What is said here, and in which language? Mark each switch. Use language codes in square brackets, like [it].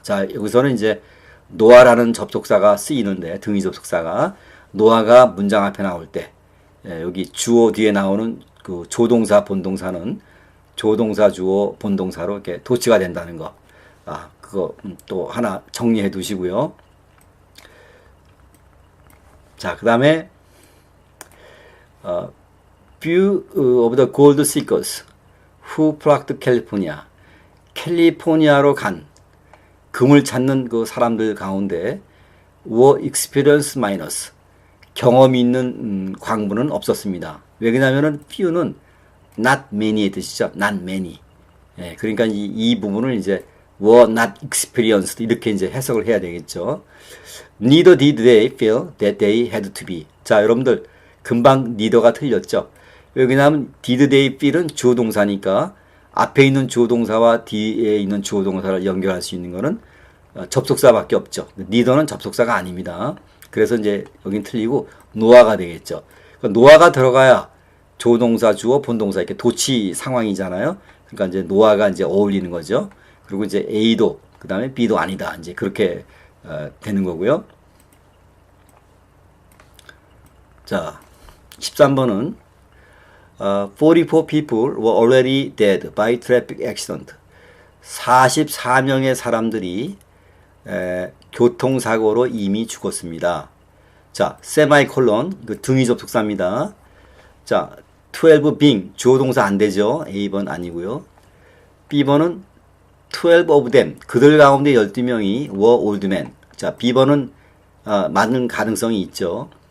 [ko] 자, 여기서는 이제 노아라는 접속사가 쓰이는데, 등위 접속사가 노아가 문장 앞에 나올 때, 여기 주어 뒤에 나오는 그 조동사, 본동사는 조동사, 주어, 본동사로 이렇게 도치가 된다는 거. 그거 또 하나 정리해 두시고요. [en] 자, 그 다음에 Few of the gold seekers who flocked to California. [ko] 캘리포니아로 간 금을 찾는 그 사람들 가운데 [en] were experience minus, [ko] 경험이 있는 광부는 없었습니다. 왜 그러냐면은 few는 not many의 뜻이죠. [en] not many. [ko] 예, 그러니까 이 부분을 이제 [en] were not experienced [ko] 이렇게 이제 해석을 해야 되겠죠. [en] Neither did they feel that they had to be. [ko] 자, 여러분들 금방 neither가 틀렸죠. 왜 그러냐면 [en] did they feel [ko] 은 주어 동사니까 앞에 있는 주어 동사와 뒤에 있는 주어 동사를 연결할 수 있는 거는 접속사밖에 없죠. neither는 접속사가 아닙니다. 그래서 이제 여긴 틀리고 노아가 되겠죠. 노아가 들어가야 조동사, 주어, 본동사 이렇게 도치 상황이잖아요. 그러니까 이제 노아가 이제 어울리는 거죠. 그리고 이제 A도 그 다음에 B도 아니다. 이제 그렇게 되는 거고요. 자, 13번은 [en] 44 people were already dead by traffic accident. [ko] 44명의 사람들이 교통사고로 이미 죽었습니다. 자, 세마이콜론, 그 등위 접속사입니다. 자, 12 being, 주어동사 안 되죠. A번 아니고요. B번은 [en] 12 of them, [ko] 그들 가운데 12명이 [en] were old men. [ko] 자, B번은 맞는 가능성이 있죠.